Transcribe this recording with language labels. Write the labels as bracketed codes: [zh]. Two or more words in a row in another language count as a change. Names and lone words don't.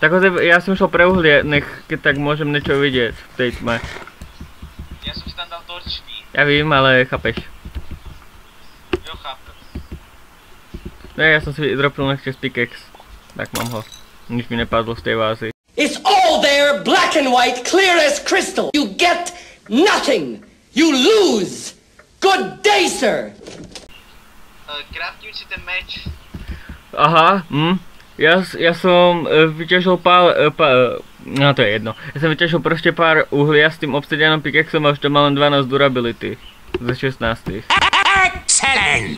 [sk] Tak ja som šel pre uhlie, keď tak môžem niečo vidieť v tej tme. Ja som si tam dal torčky. Ja vím, ale chápeš. Jo, chápem. No ja som si dropnul ešte z pickaxe. Tak mám ho. Nič mi nepadlo z tej vázy. [en] It's all there, black and white, clear as crystal. You get nothing. You lose. Good day, sir. [sk] Craftím si ten meč. Aha, ja som vyťažil no to je jedno. Ja som vyťažil proste pár uhlia s tým obsidianom pickaxom a už to má len 12 durability. Ze 16. [en] Excellent!